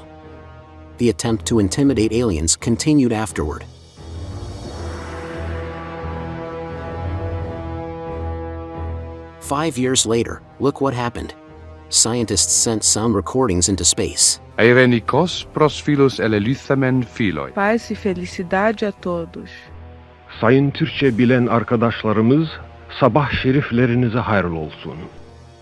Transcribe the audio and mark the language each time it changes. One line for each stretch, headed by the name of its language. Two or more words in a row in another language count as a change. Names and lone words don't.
English: The attempt to intimidate aliens continued afterward. Five years later, look what happened. Scientists sent sound recordings into space.
Greek: Εἰρηνικῶς πρὸς φίλος ἐληλύθαμεν φίλοι.
Portuguese: Paz e felicidade a todos.
Turkish: Sayın Türkçe bilen arkadaşlarımız, sabah şeriflerinize hayırlı olsun.